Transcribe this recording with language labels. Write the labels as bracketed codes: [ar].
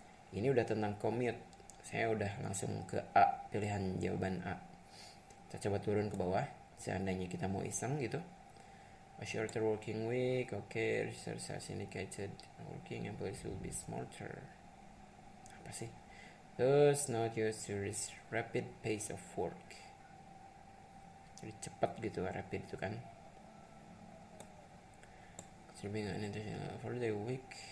[id] Ini udah tentang commute. Saya udah langsung ke A, pilihan jawaban A. Kita coba turun ke bawah. Seandainya kita mau iseng gitu. [en] A shorter working week. Okay, research has indicated working employees will be smarter. [id] Apa sih? [en] Those not used to this rapid pace of work. [id] Jadi cepat gitu, rapid itu kan. [en] Contributing unintentional for the week.